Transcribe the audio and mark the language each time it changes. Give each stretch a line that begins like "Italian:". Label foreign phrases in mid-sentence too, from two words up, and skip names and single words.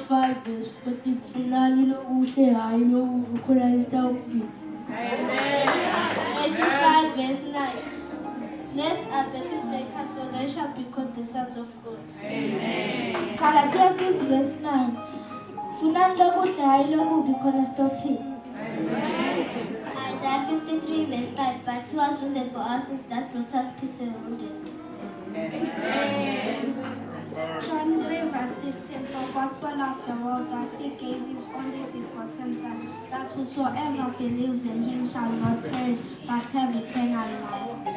Swati: 25 verse 40 Funani lokuhle hayi lokukhona litawuphila.
English: 85 verse 9. Blessed are the peacemakers, for they shall be called the sons of God.
Swati: Galatia 6 verse 9 Funani lokuhle hayi lokubi khona sitawuphila.
English: Isaiah 53 verse 5. But he was wounded for our sins, that brought us peace and wounded. John 3 verse 16 For God so loved the world that he gave his only begotten Son, that whosoever believes in him shall not perish but have eternal life.